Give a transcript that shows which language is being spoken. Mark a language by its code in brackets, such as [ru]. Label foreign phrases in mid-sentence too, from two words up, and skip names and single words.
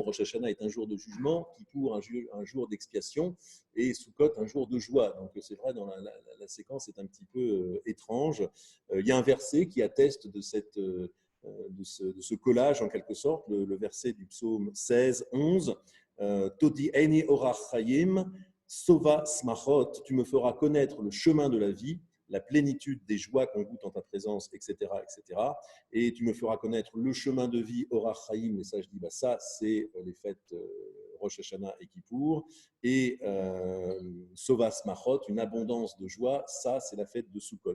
[fr] Rosh Hashanah est un jour de jugement, Kippour un jour d'expiation et Sukkot un jour de joie. Donc c'est vrai, dans la séquence est un petit peu étrange. Il y a un verset qui atteste de ce collage en quelque sorte, le verset du psaume 16, 11. [he] תודיעני אורח חיים, שובע שמחות, [fr] tu me feras connaître le chemin de la vie, la plénitude des joies qu'on goûte en ta présence, etc., etc. Et tu me feras connaître le chemin de vie, [he] אורח חיים. [fr] Et ça, je dis, ça, c'est les fêtes Rosh Hashanah et Kippour. Et [he] שובע שמחות, [fr] une abondance de joie, ça, c'est la fête de Sukkot.